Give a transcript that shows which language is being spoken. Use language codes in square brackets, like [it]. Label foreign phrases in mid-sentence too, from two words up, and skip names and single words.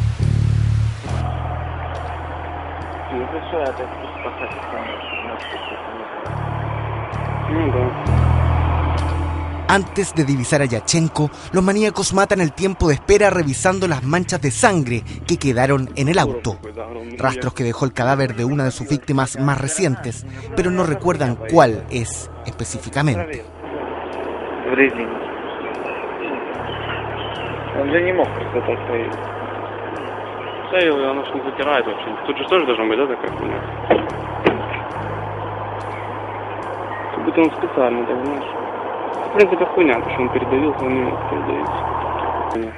[es] Antes de divisar a Yatchenko, los maníacos matan el tiempo de espera revisando las manchas de sangre que quedaron en el auto. Rastros que dejó el cadáver de una de sus víctimas más recientes, pero no recuerdan cuál es específicamente. [ru] Оно ж не затирает вообще. Тут же тоже должна быть, да, такая хуйня? Как будто он специально, так, знаешь. В принципе, хуйня, потому что он передавился, он не мог передавиться.